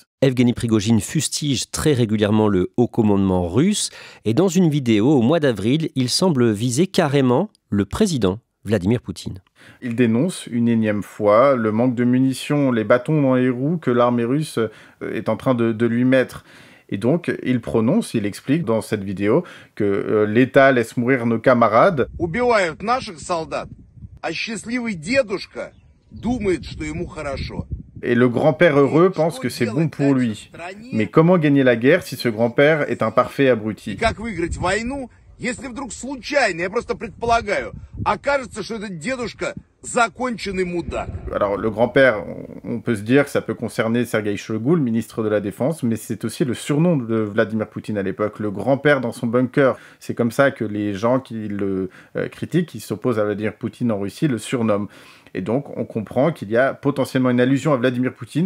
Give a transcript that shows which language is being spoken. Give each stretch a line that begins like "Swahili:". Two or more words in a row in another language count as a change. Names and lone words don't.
French: Evgeny Prigojine fustige très régulièrement le haut commandement russe, et dans une vidéo au mois d'avril, il semble viser carrément le président Vladimir Poutine. Il dénonce une énième fois le manque de munitions, les bâtons dans les roues que l'armée russe est en train de lui mettre. Et donc, il explique dans cette vidéo que l'État laisse mourir nos camarades.
Russian: Убивают наших солдат, а счастливый дедушка думает, что ему хорошо.
French: Et le grand-père heureux pense que c'est bon pour lui. Mais comment gagner la guerre si ce grand-père est un parfait abruti?
Russian: Как выиграть войну, если вдруг случайно, я просто предполагаю, окажется, что этот дедушка законченный мудак.
French: Alors le grand-père, on peut se dire que ça peut concerner Sergueï Shoigu, le ministre de la Défense, mais c'est aussi le surnom de Vladimir Poutine à l'époque, le grand-père dans son bunker. C'est comme ça que les gens qui le critiquent, qui s'opposent à Vladimir Poutine en Russie, le surnomment. Et donc, on comprend qu'il y a potentiellement une allusion à Vladimir Poutine.